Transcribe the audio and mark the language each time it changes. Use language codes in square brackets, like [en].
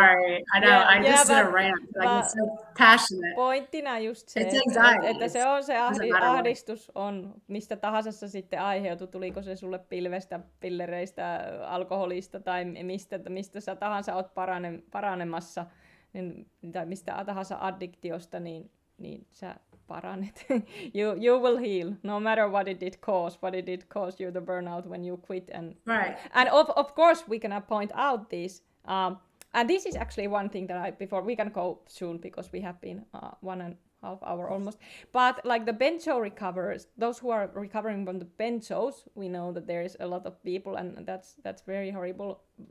[en] Sorry, I know, I just did a rant, like it's so passionate. [fi] Pointtina just se, että se on se ahdistus on mistä tahansa se sitten aiheutui, tuliko se sulle pilvestä, pillereistä, alkoholista tai mistä sä tahansa oot paranemassa, niin, tai mistä tahansa addiktiosta, niin sä paranet. [en] you will heal no matter what it did cause you the burnout when you quit, and right. And of course we can point out this and this is actually one thing that before we can go soon because we have been 1.5 hours almost, but like the benzo recoverers, those who are recovering from the benzos, we know that there is a lot of people, and that's very horrible.